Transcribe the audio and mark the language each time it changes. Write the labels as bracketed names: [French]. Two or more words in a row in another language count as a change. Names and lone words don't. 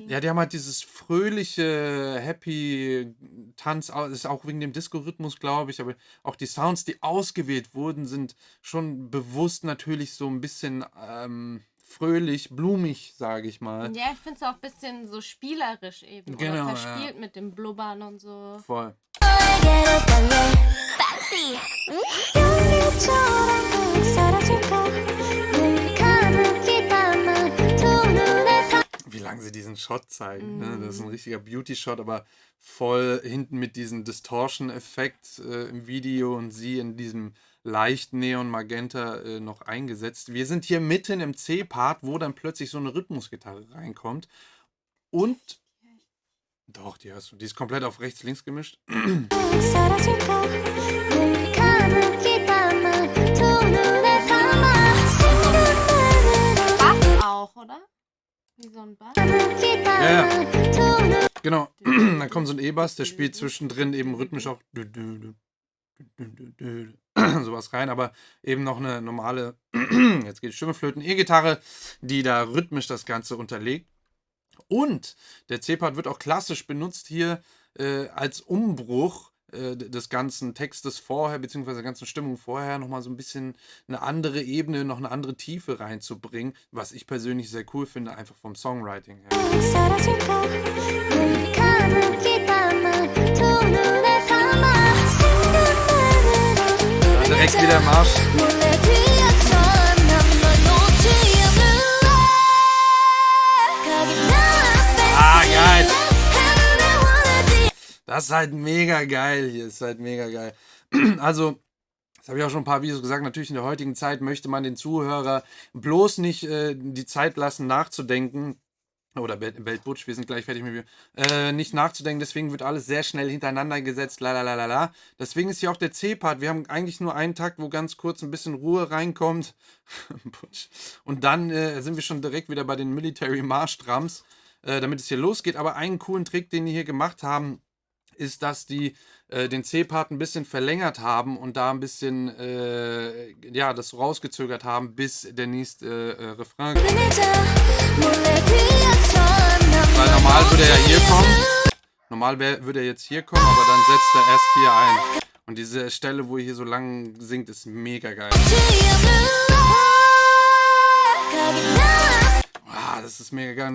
[German] Ja, die haben halt dieses fröhliche, happy Tanz, das ist auch wegen dem Disco-Rhythmus, glaube ich, aber auch die Sounds, die ausgewählt wurden, sind schon bewusst natürlich so ein bisschen fröhlich, blumig, sage ich mal. Ja, ich finde es auch ein bisschen so spielerisch eben. Genau, Oder ja. verspielt mit dem Blubbern und so. Voll. [Korean] 너에게로 달려 fancy 별일처럼 꼭 사라질까 늘 가득히 담아 두 눈에 [German] Wie lange solange sie diesen Shot zeigen. Ne? Das ist ein richtiger Beauty-Shot, aber voll hinten mit diesem Distortion-Effekt im Video und sie in diesem leicht Neon-Magenta noch eingesetzt. Wir sind hier mitten im C-Part, wo dann plötzlich so eine Rhythmusgitarre reinkommt. Und doch, die hörst du. Die ist komplett auf rechts-links gemischt. [Korean] 사라질까 늘 가는 기다만 두 눈에 감아 생각만으로 [German] Bass auch, oder? Wie so ein Bass. [Korean] 기다만 두 눈. [German] Genau. Dann kommt so ein E-Bass, der spielt zwischendrin eben rhythmisch auch sowas rein, aber eben noch eine normale, jetzt geht die Stimme flöten, E-Gitarre, die da rhythmisch das Ganze unterlegt. Und der C-Part wird auch klassisch benutzt hier als Umbruch des ganzen Textes vorher, beziehungsweise der ganzen Stimmung vorher, nochmal so ein bisschen eine andere Ebene, noch eine andere Tiefe reinzubringen, was ich persönlich sehr cool finde, einfach vom Songwriting her. [Korean] 사라질까 늘 가는 기다만 두 눈에 감아 생각만으로 [German] Dann direkt wieder Marsch. [Korean] 몰래 뒤에서 난널 놓지 않을래 가긴 [German] Ah, geil. [Korean] 하늘에 원하지 [German] Das ist halt mega geil hier, ist halt mega geil. Also, das habe ich auch schon ein paar Videos gesagt, natürlich in der heutigen Zeit möchte man den Zuhörer bloß nicht die Zeit lassen, nachzudenken. Oder Beltbutsch, wir sind gleich fertig mit mir. Nicht nachzudenken, deswegen wird alles sehr schnell hintereinander gesetzt, la. Deswegen ist hier auch der C-Part. Wir haben eigentlich nur einen Takt, wo ganz kurz ein bisschen Ruhe reinkommt. Und dann sind wir schon direkt wieder bei den [English] Military March Drums, [German] damit es hier losgeht. Aber einen coolen Trick, den die hier gemacht haben, ist, dass die den C-Part ein bisschen verlängert haben und da ein bisschen ja, das so rausgezögert haben, bis der nächste Refrain kommt. [Korean] 몰래 뒤에서 [German] Weil [Korean] 난널 [German] normal würde er ja hier [Korean] 놓지 [German] kommen. Normal würde er jetzt hier kommen, aber dann setzt er erst hier ein. Und diese Stelle, wo er hier so lang singt, ist mega geil. Ah, das ist mega geil.